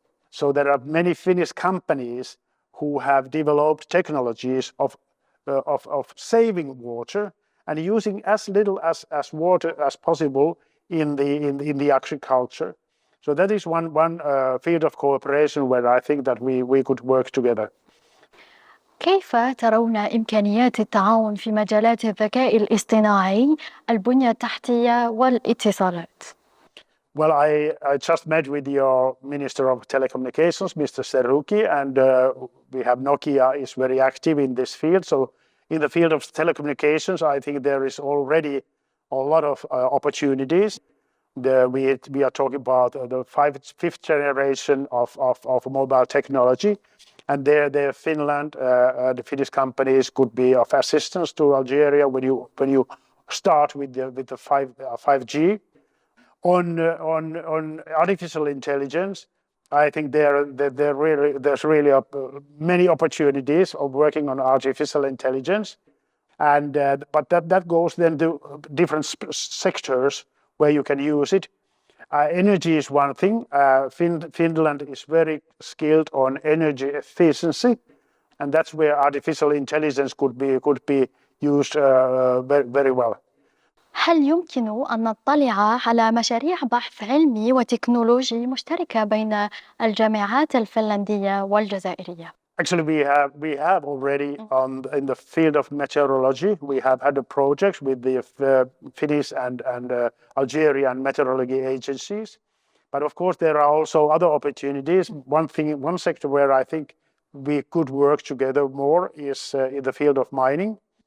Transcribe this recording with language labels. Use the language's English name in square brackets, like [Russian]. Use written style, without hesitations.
[English] So there are many Finnish companies who have developed technologies of saving water and using as little as water as possible in the agriculture. So that is one field of cooperation where I think that we could work together. [Arabic] كيف ترون إمكانيات التعاون في مجالات الذكاء الاصطناعي، البنية التحتية والاتصالات؟ [English] Well, I just met with your Minister of Telecommunications, Mr. Seruki, and we have Nokia is very active in this field. So in the field of telecommunications, I think there is already a lot of opportunities. We are talking about the fifth generation of mobile technology, and there Finland, the Finnish companies could be of assistance to Algeria when you start with the 5G. On artificial intelligence, I think there's really many opportunities of working on artificial intelligence, and but that goes then to different sectors where you can use it. Energy is one thing. Finland is very skilled on energy efficiency, and that's where artificial intelligence could be used very well. [Arabic] هل يمكن أن نطلع على مشاريع بحث علمي وتكنولوجي مشتركة بين الجامعات الفنلندية والجزائرية؟ [English] Actually, we have already in the field of meteorology. We have had a project with the Finnish and Algerian meteorology agencies. But of course, there are also other opportunities. One sector where I think we could work together more is in the field of mining.